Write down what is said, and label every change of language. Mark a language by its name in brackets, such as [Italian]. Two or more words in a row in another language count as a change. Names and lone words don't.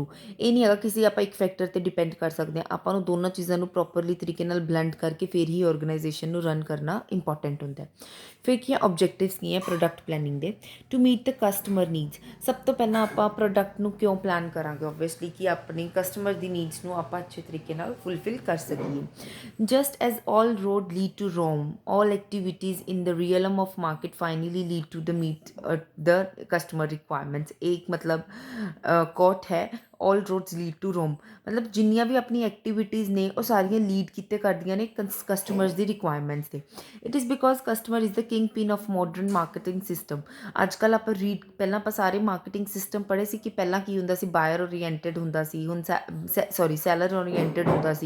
[Punjabi] ਇਹ ਨਹੀਂ ਹੈਗਾ ਕਿਸੇ ਆਪਾਂ ਇੱਕ ਫੈਕਟਰ 'ਤੇ ਡਿਪੈਂਡ ਕਰ ਸਕਦੇ ਹਾਂ। ਆਪਾਂ ਨੂੰ ਦੋਨਾਂ ਚੀਜ਼ਾਂ ਨੂੰ ਪ੍ਰੋਪਰਲੀ ਤਰੀਕੇ ਨਾਲ ਬਲੈਂਡ ਕਰਕੇ ਫਿਰ ਹੀ ਆਰਗੇਨਾਈਜੇਸ਼ਨ ਨੂੰ ਰਨ ਕਰਨਾ ਇੰਪੋਰਟੈਂਟ ਹੁੰਦਾ ਹੈ। ਫਿਰ ਕੀ ਹੈ ਓਬਜੈਕਟਿਵਸ ਕੀ ਹੈ [English] product planning [Punjabi] ਦੇ, [English] to meet the customer needs. [Punjabi] ਸਭ ਤੋਂ ਪਹਿਲਾਂ ਆਪਾਂ ਪ੍ਰੋਡਕਟ ਨੂੰ ਕਿਉਂ ਪਲਾਨ ਕਰਾਂਗੇ, ਓਬਵੀਅਸਲੀ ਕਿ ਆਪਣੀ ਕਸਟਮਰ ਦੀ ਨੀਡਸ ਨੂੰ ਆਪਾਂ ਅੱਛੇ ਤਰੀਕੇ ਨਾਲ ਫੁਲਫਿਲ ਕਰ ਸਕੀਏ। [English] just as all road lead to Rome, all activities in the realm of market finally lead to the meet the customer requirements। [Hindi] एक मतलब कोट है, [English] all roads lead to Rome। [Punjabi] ਮਤਲਬ ਜਿੰਨੀਆਂ ਵੀ ਆਪਣੀ ਐਕਟੀਵਿਟੀਜ਼ ਨੇ ਉਹ ਸਾਰੀਆਂ ਲੀਡ ਕੀਤੇ ਕਰਦੀਆਂ ਨੇ ਕਸਟਮਰਸ ਦੀ ਰਿਕੁਆਇਰਮੈਂਟਸ 'ਤੇ। [English] It is because customer is the king pin of modern marketing system. [Punjabi] ਅੱਜ ਕੱਲ੍ਹ ਆਪਾਂ ਪਹਿਲਾਂ ਆਪਾਂ ਸਾਰੇ [English] marketing system [Punjabi] ਪੜ੍ਹੇ ਸੀ ਕਿ ਪਹਿਲਾਂ ਕੀ ਹੁੰਦਾ ਸੀ, [English] buyer oriented [Punjabi] ਹੁੰਦਾ ਸੀ, ਹੁਣ [English] seller oriented [Punjabi] ਹੁੰਦਾ ਸੀ।